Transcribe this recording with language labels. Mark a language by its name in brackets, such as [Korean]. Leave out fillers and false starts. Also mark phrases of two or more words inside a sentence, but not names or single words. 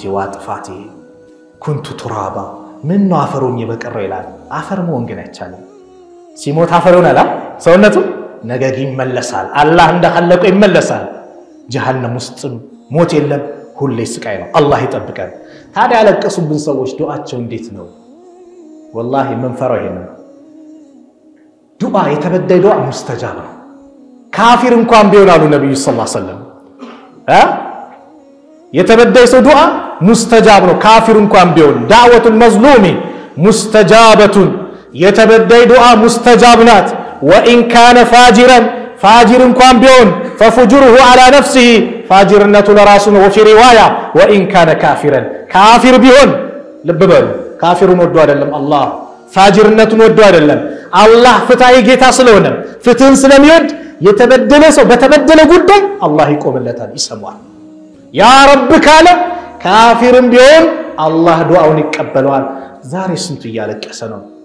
[Arabic] يا ليتني كنت ترابا [Amharic] ምን ነው አፈሩኝ በቀረ ይላል አፈር መሆን ግን አይቻልም ሲሞት አፈር ይሆናል ሰውነቱ ነገ ይመለሳል አላህ እንደخلቀው ይመለሳል ጀሃነም ውስጥ ሞት የለም ሁሌ ስቃይ ነው አላህ ይጠብቀን ታዲያ ያለቀሱብን ሰዎች ዱዓቸው እንዴት ነው والله መንፈራው ይሄን ዱዓ የተበደለ ዱዓ ሙስተጃብ ነው ካፊር እንኳን ቢሆን አሉ ነብዩ [Arabic] صلى الله عليه وسلم [Amharic] የተበደለ ሰው ዱዓ ሙስተጃብ ነው ካፊር እንኳን ቢሆን [Arabic] دعوة المظلوم مستجابة [Amharic] የተበደለ ዱዓ ሙስተጃብ ናት [Arabic] وان كان [Amharic] فاجرا فاجر እንኳን ቢሆን [Arabic] ففجره على نفسه [Amharic] فاجرነቱ ለራሱ ነው [Arabic] وفي روايه وان كان كافرا [Amharic] كافر ቢሆን ልብ በሉ ካፊሩን ወዶ አይደለም አላህ ፋጅርነቱን ወዶ አይደለም አላህ ፍትሃዊ ጌታ ስለሆነ ፍትህን ስለሚወድ የተበደለ ሰው በተበደለ ጉዳይ አላህ ይቆምለታል ይሰማዋል [Arabic] يا رب [Amharic] ካለ ካፊርም ቢሆን አላህ ዱዓውን ይቀበለዋል ዛሬ ስንቱ እያለቀሰ ነው